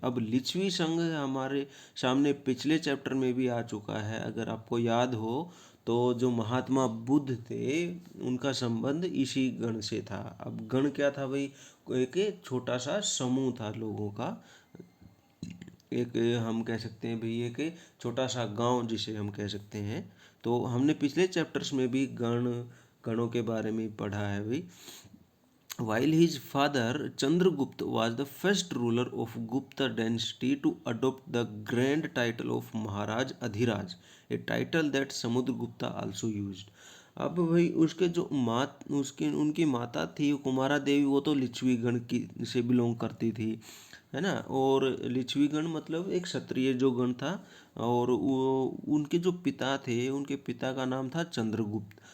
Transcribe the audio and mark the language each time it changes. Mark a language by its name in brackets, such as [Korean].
[Hindi] अब लिच्छवी संघ हमारे सामने पिछले चैप्टर में भी आ चुका है, अगर आपको याद हो तो जो महात्मा बुद्ध थे उनका संबंध इसी गण से था। अब गण क्या था भाई, एक छोटा सा समूह था लोगों का, एक हम कह सकते हैं भाई एक छोटा सा गांव जिसे हम कह सकते हैं। तो हमने पिछले चैप्टर्स में भी गणों के बारे में पढ़ा है भाई। [English] While his father Chandragupta was the first ruler of Gupta dynasty to adopt the grand title of Maharaj Adhiraj, a title that Samudragupta also used. [Hindi] अब भाई उसके जो उसकी उनकी माता थी कुमारा देवी, वो तो लिच्छवी गण की से बिलोंग करती थी, है ना। और लिच्छवी गण मतलब एक क्षत्रिय जो गण था। और वो उनके जो पिता थे उनके पिता का नाम था चंद्रगुप्त।